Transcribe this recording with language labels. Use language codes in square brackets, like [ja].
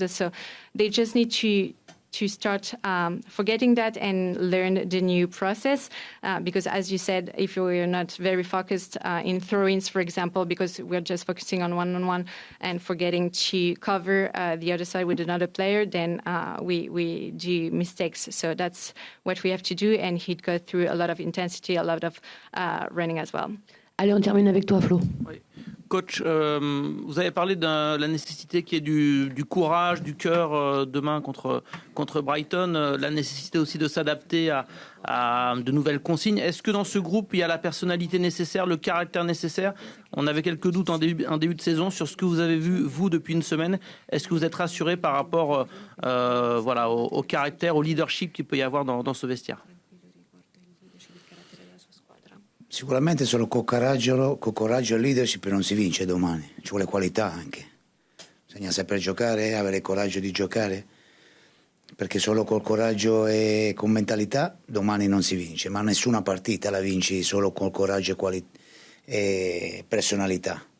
[en] So they just need to start forgetting that and learn the new process, because as you said, if you're not very focused in throw-ins, for example, because we're just focusing on one-on-one and forgetting to cover the other side with another player, then we do mistakes. So that's what we have to do, and he'd go through a lot of intensity, a lot of running as well. [fr] Allez, on termine avec toi, Flo. Oui. Coach, vous avez parlé de la nécessité qu'il y ait du courage, du cœur demain contre Brighton, la nécessité aussi de s'adapter à de nouvelles consignes. Est-ce que dans ce groupe, il y a la personnalité nécessaire, le caractère nécessaire? On avait quelques doutes en début de saison sur ce que vous avez vu, vous, depuis une semaine. Est-ce que vous êtes rassuré par rapport au caractère, au leadership qu'il peut y avoir dans ce vestiaire? [it] Sicuramente solo con coraggio e leadership non si vince domani, ci vuole qualità anche. Bisogna saper giocare, avere il coraggio di giocare, perché solo col coraggio e con mentalità domani non si vince, ma nessuna partita la vinci solo col coraggio e personalità.